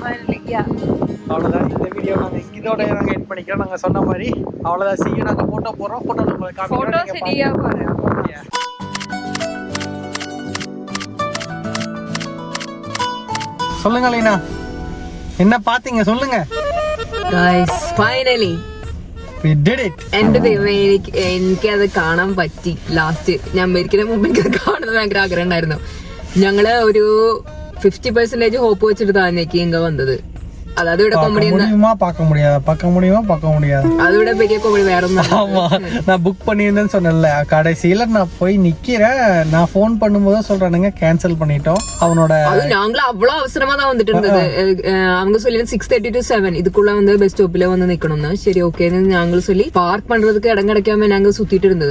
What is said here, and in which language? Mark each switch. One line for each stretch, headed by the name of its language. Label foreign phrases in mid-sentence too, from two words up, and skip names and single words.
Tamil: இந்த வீடியோ நாங்க இதோட நாங்கள் எட் பண்ணிக்கிறோம். நாங்கள் சொன்ன மாதிரி அவ்வளோதான். செய்ய நாங்கள் ஃபோட்டோ போடுறோம். ஃபோட்டோ நம்ம போட்டோ சரியா பாரு. சொல்லுங்க லீனா, என்ன பார்த்தீங்க சொல்லுங்க.
English: Guys, finally We did it.
Malayalam: എന്റെ ദൈവമേ, എനിക്കത് കാണാൻ പറ്റി. ലാസ്റ്റ് ഞാൻ മരിക്കുന്ന മുമ്പ് എനിക്കത് കാണുന്നത് ഭയങ്കര ആഗ്രഹം ഉണ്ടായിരുന്നു. ഞങ്ങള് ഒരു 50% ഹോപ്പ് വെച്ചിട്ട് താന്നേക്ക് ഇങ്ങ വന്നത്.
Tamil: அதாவது விட காமெடி பார்க்க முடியாது. அதை விட பெரிய காமெடி வேற ஒன்றும். ஆமா, நான் புக் பண்ணியிருந்தேன்னு சொன்னேன்ல, கடைசியில நான் போய் நிக்கிறேன். நான் போன் பண்ணும்போது சொல்றானுங்க கேன்சல் பண்ணிட்டோம். அவனோட அது நாங்களும் அவ்வளவு அவசரமா தான் வந்துட்டு இருந்தது. அவங்க சொல்லி 6:30 to 7 இதுக்குள்ள வந்து
English: bus stop
Tamil: வந்து நிக்கணும்னா சரி ஓகேன்னு நாங்களும் சொல்லி பார்க் பண்றதுக்கு இடம் கிடைக்காம நாங்க சுத்திட்டு இருந்தது.